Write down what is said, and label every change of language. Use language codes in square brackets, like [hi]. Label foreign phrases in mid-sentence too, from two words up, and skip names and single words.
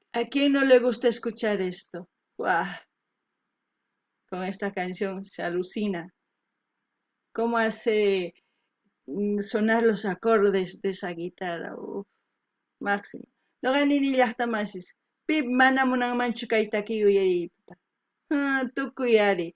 [es] quién no le gusta escuchar esto? ¡Guau! Con esta canción se alucina. Cómo hace sonar los acordes de esa guitarra. Uf, máximo. [qu] Noqanini llaqtamasis. Pip mana munanmanchu kay takiy uyariyta. Tukuyari.